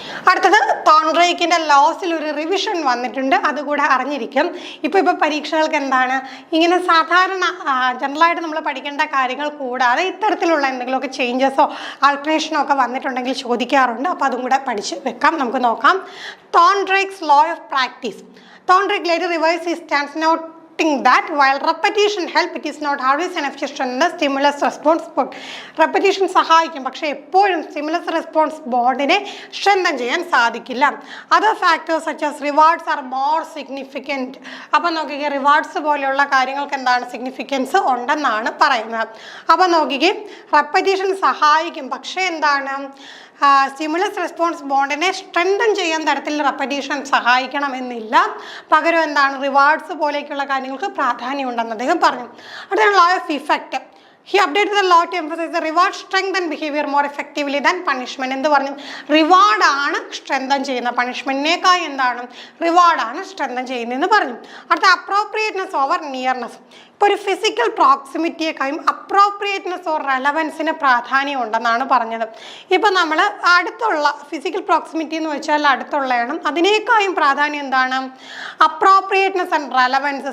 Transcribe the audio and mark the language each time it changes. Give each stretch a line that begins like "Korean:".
Malayalam: അടുത്തത് തോൺഡ്രേക്കിൻ്റെ ലോസിൽ ഒരു റിവിഷൻ വന്നിട്ടുണ്ട്, അതുകൂടെ അറിഞ്ഞിരിക്കും. ഇപ്പോൾ പരീക്ഷകൾക്ക് എന്താണ്, ഇങ്ങനെ സാധാരണ ജനറലായിട്ട് നമ്മൾ പഠിക്കേണ്ട കാര്യങ്ങൾ കൂടാതെ ഇത്തരത്തിലുള്ള എന്തെങ്കിലുമൊക്കെ ചേഞ്ചസോ ആൾട്ടറേഷനോ ഒക്കെ വന്നിട്ടുണ്ടെങ്കിൽ ചോദിക്കാറുണ്ട്. അപ്പോൾ അതും കൂടെ പഠിച്ച് വെക്കാം. നമുക്ക് നോക്കാം. തോൺഡ്രേക്സ് law of practice.
English: Thorndike later revised his stance, noting that while repetition help, it is not always enough to strengthen the stimulus response bond.
Malayalam: Repetition സഹായിക്കും, പക്ഷേ എപ്പോഴും stimulus response ബോണ്ടിനെ strengthen ചെയ്യാൻ സാധിക്കില്ല.
English: Other factors such as rewards are more significant.
Malayalam: അപ്പം നോക്കിക്കേ, rewards പോലെയുള്ള കാര്യങ്ങൾക്ക് എന്താണ് സിഗ്നിഫിക്കൻസ് ഉണ്ടെന്നാണ് പറയുന്നത്. അപ്പം നോക്കിക്കേ, റെപ്പറ്റീഷൻ സഹായിക്കും, പക്ഷേ എന്താണ്, സ്റ്റിമുലസ് റെസ്പോൺസ് ബോണ്ടിനെ സ്ട്രെങ്തൻ ചെയ്യാൻ തരത്തിൽ റെപ്പറ്റീഷൻ സഹായിക്കണമെന്നില്ല. പകരം എന്താണ്, റിവാർഡ്സ് പോലെയൊക്കെയുള്ള കാര്യങ്ങൾക്ക് പ്രാധാന്യം ഉണ്ടെന്ന് അദ്ദേഹം പറഞ്ഞു. അടുത്താണ് law of effect.
English: He updated the law to emphasize the reward strengthen behavior more effectively than punishment.
Malayalam: എന്ത് പറഞ്ഞു, റിവാർഡാണ് സ്ട്രെങ്തൻ ചെയ്യുന്ന, പണിഷ്മെന്റിനേക്കായി എന്താണ്, റിവാർഡാണ് സ്ട്രെങ്തൻ ചെയ്യുന്നതെന്ന് പറഞ്ഞു. അടുത്ത അപ്രോപ്രിയേറ്റ്നെസ് ഓവർ നിയർനെസ്. ഇപ്പോൾ ഒരു ഫിസിക്കൽ പ്രോക്സിമിറ്റിയെക്കാളും അപ്രോപ്രിയേറ്റ്നെസ് ഓർ റെലവൻസിന് പ്രാധാന്യം ഉണ്ടെന്നാണ് പറഞ്ഞത്. ഇപ്പം നമ്മൾ അടുത്തുള്ള ഫിസിക്കൽ പ്രോക്സിമിറ്റി എന്ന് വെച്ചാൽ അടുത്തുള്ളതാണ്, അതിനേക്കാളും പ്രാധാന്യം എന്താണ്, അപ്രോപ്രിയേറ്റ്നെസ് ആൻഡ് റെലവൻസ്.